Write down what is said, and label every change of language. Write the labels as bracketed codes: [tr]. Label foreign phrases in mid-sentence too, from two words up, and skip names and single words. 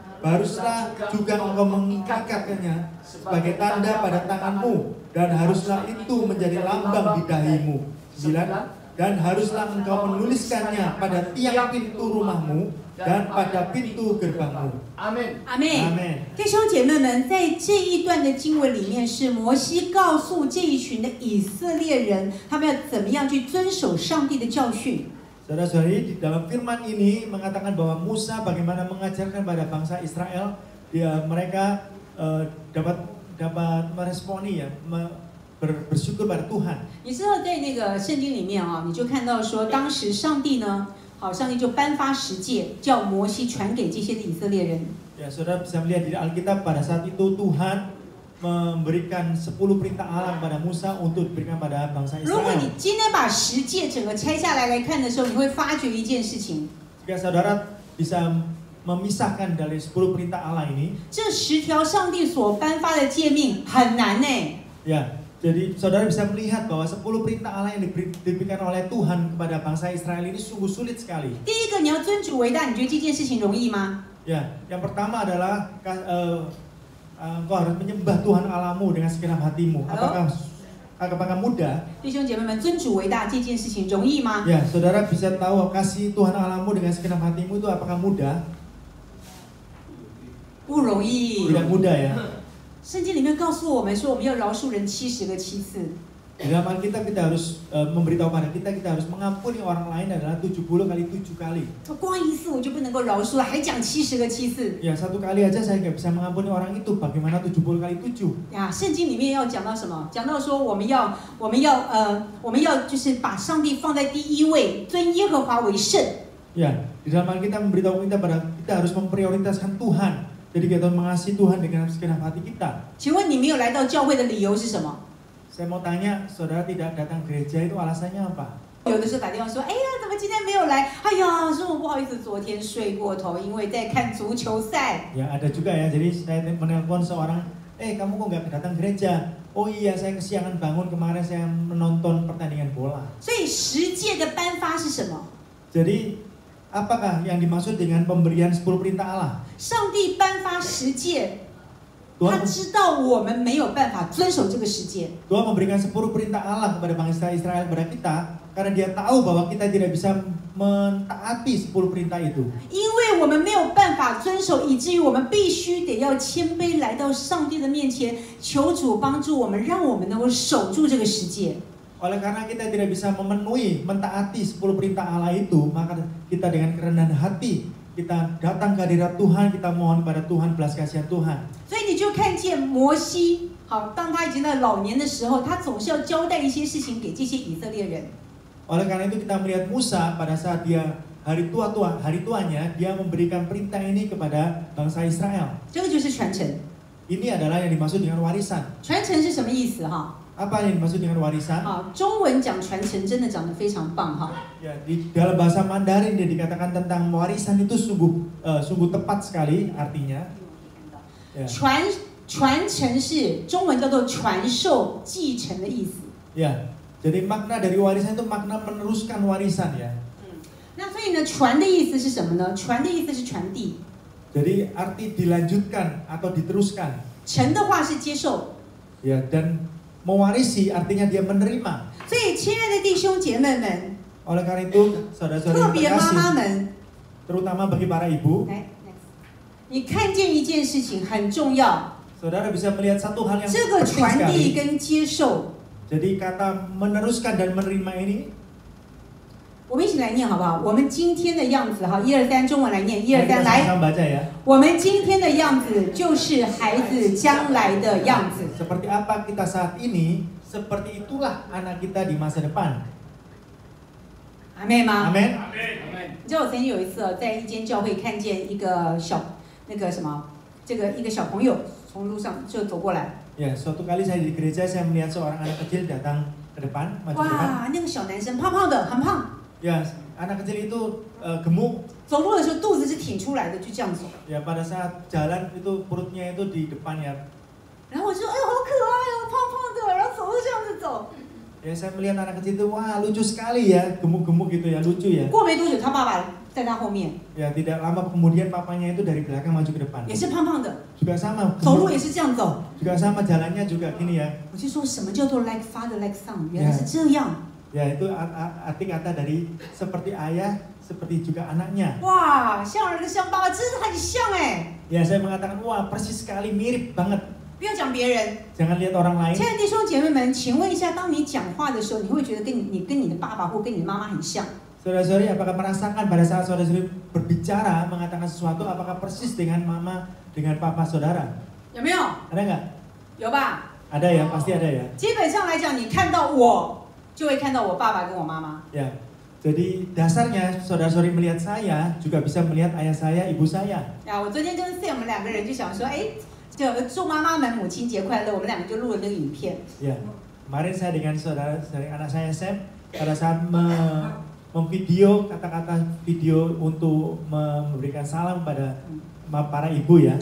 [id] Haruslah juga engkau mengikatkannya sebagai tanda pada tanganmu dan haruslah itu menjadi lambang di dahimu. 9. Dan haruslah engkau menuliskannya pada tiang pintu rumahmu dan pada pintu gerbangmu. Amin. Amin. [zh] 弟兄姐妹们，在这一段的经文里面，是摩西告诉这一群的以色列人，他们要怎么样去遵守上帝的教训。 [id] Saudara-saudari, di dalam firman ini mengatakan bahwa Musa bagaimana mengajarkan pada bangsa Israel, mereka dapat meresponi ya, bersyukur pada Tuhan. [zh] 你知道在那个圣经里面啊，你就看到说，当时上帝呢，好，上帝就颁发十诫，叫摩西传给这些的以色列人。 [id] Ya, saudara bisa melihat di Alkitab pada saat itu Tuhan memberikan 10 perintah Allah pada Musa untuk diberikan pada bangsa 如果 Israel. [zh] 你今天把十诫整个拆下来看的时候，你会发觉一件事情。 [id] Jika saudara bisa memisahkan dari 10 perintah Allah ini, [zh] 这10条上帝所颁发的诫命很难呢。 [id] ya, jadi saudara bisa melihat bahwa 10 perintah Allah yang diberikan oleh Tuhan kepada bangsa Israel ini sungguh sulit sekali. [zh] 第一个，你要尊主为大，你觉得这件事情容易吗？ [id] Ya, yang pertama adalah engkau harus menyembah Tuhan Allahmu dengan segenap hatimu. Apakah mudah? [zh] 弟兄姐妹们，尊主为大这件事情容易吗？ [id] Ya, saudara bisa tahu kasih Tuhan Allahmu dengan segenap hatimu itu apakah mudah? [zh] 不容易。 [id] Tidak mudah ya. [zh] 圣经里面告诉我们说，我们要饶恕人70个7次。 [id] Di dalam Alkitab kita harus memberitahu pada kita harus mengampuni orang lain adalah 70 kali 7 kali. [zh] 光一次我就不能够饶恕了，还讲70个7次。 [id] Ya, satu kali aja saya nggak bisa mengampuni orang itu, bagaimana 70 kali 7? [zh] 呀，圣经里面要讲到什么？讲到说我们要就是把上帝放在第一位，尊耶和华为圣。 [id] Ya, di dalam Alkitab memberitahu kita harus memprioritaskan Tuhan. Jadi kita mengasihi Tuhan dengan segenap hati kita. [zh] 请问你没有来到教会的理由是什么？ [id] Saya mau tanya, saudara tidak datang gereja itu alasannya apa? [zh] 有的时候打电话说，哎呀，怎么今天没有来？哎呀，说我不好意思，昨天睡过头，因为在看足球赛。 [id] Ya, ada juga ya. Jadi saya menelpon seorang, kamu kok nggak datang gereja? Oh iya, saya kesiangan bangun kemarin saya menonton pertandingan bola. [zh] 所以十诫的颁发是什么？ [id] Jadi apakah yang dimaksud dengan pemberian 10 perintah Allah? [zh] 上帝颁发十诫。他知道我们没有办法遵守这个十诫。 [id] Tuhan memberikan 10 perintah Allah kepada bangsa Israel kepada kita karena Dia tahu bahwa kita tidak bisa mentaati 10 perintah itu. [zh] 因为我们没有办法遵守，以至于我们必须得要谦卑来到上帝的面前，求主帮助我们，让我们能够守住这个十诫。 [id] Oleh karena kita tidak bisa mentaati 10 perintah Allah itu, maka kita dengan kerendahan hati kita datang ke hadirat Tuhan, kita mohon kepada Tuhan belas kasihan Tuhan. [zh] 所以你就看见摩西，好，当他已经在老年的时候，他总是要交代一些事情给这些以色列人。 [id] Oleh karena itu kita melihat Musa pada saat dia hari tuanya, dia memberikan perintah ini kepada bangsa Israel. [zh] 这个就是传承。 [id] Ini adalah yang dimaksud dengan warisan. [zh] 传承是什么意思哈？ [id] Apa yang dimaksud dengan warisan? [zh] 啊，中文讲传承真的讲得非常棒哈。 [id] Ya, di dalam bahasa Mandarin dia dikatakan tentang warisan itu sungguh tepat sekali artinya. Ya. [zh] 传承是中文叫做传授、继承的意思。 [id] Ya, jadi makna dari warisan itu makna meneruskan warisan ya. [zh] 那所以呢，传的意思是什么呢？传的意思是传递， [id] Jadi arti dilanjutkan atau diteruskan. [zh] 承的话是接受。 [id] Ya, dan mewarisi artinya dia menerima. [zh] 所以，亲爱的弟兄姐妹们， [id] Oleh karena itu, saudara-saudara [zh] 特 [id] yang [zh] 别妈妈 [id] terkasih, [zh] 们， [id] terutama bagi para ibu, [zh] 来，你看见一件事情很重要， [id] saudara bisa melihat satu hal yang [zh] 这个 [id] penting [zh] 传递 [id] sekali. [zh] 跟接受， [id] Jadi kata meneruskan dan menerima ini, [zh] 我们一起来念好不好？我们今天的样子，哈，1、2、3，中文来念，1、 2、 [id] mari kita [zh] 3，来。 [id] sama-sama baca ya. [zh] 我们今天的样子就是孩子将来的样子。 [id] Seperti apa kita saat ini, seperti itulah anak kita di masa depan. [zh] 阿妹吗？ [id] Amin. [zh] 你知道我曾经有一次在一间教会看见一个那个什么，这个一个小朋友从路上就走过来， [id] Ya, suatu kali saya di gereja, saya melihat seorang anak kecil datang ke depan, maju ke depan. [zh] 哇，那个小男生胖胖的，很胖， [id] Ya, anak kecil itu gemuk. [zh] 走路的时候肚子是挺出来的，就这样走。 [id] Ya, pada saat jalan itu perutnya itu di depan ya. [zh] 然后我就哎呦好可爱哦，胖胖的，然后走路这样子走。 [id] Ya, saya melihat anak kecil itu, wah lucu sekali ya, gemuk-gemuk gitu ya, lucu ya. [zh] 过没多久，他爸爸在他后面， [id] Ya, tidak lama kemudian papanya itu dari belakang maju ke depan. [zh] 也是胖胖的， [id] Juga sama, [zh] 走路 [id] gemuk. [zh] 也是这样走。 [id] Juga sama jalannya juga gini ya. [zh] 我就说什么叫做 [en] like father like son， [zh] 原来是这样。 [id] Ya, itu arti kata dari seperti ayah, seperti juga anaknya. [zh] 哇，像儿子像爸爸，真的很像哎。 [id] Ya, saya mengatakan, wah persis sekali, mirip banget. [zh] 不要讲别人， [id] Jangan lihat orang lain. [zh] 亲爱的弟兄姐妹们，请问一下，当你讲话的时候，你会觉得跟你的爸爸或跟你的妈妈很像？ [id] Saudara-saudari, apakah merasakan pada saat saudara-saudari berbicara, mengatakan sesuatu, apakah persis dengan mama, dengan papa saudara? [zh] 有没有？ [id] Ada nggak? [zh] 有吧？ [id] Ada ya, pasti ada ya. [zh] 基本上来讲，你看到我，就会看到我爸爸跟我妈妈。 [id] Ya, jadi dasarnya saudara-saudari melihat saya juga bisa melihat ayah saya, ibu saya. [zh] 啊，我昨天跟 Sam 我们两个人就想说，哎，就祝妈妈们母亲节快乐，我们两个就录了那个影片。 [id] Ya, kemarin saya dengan saudara-saudari anak saya Sam pada saat memvideo kata-kata video untuk memberikan salam pada para ibu ya.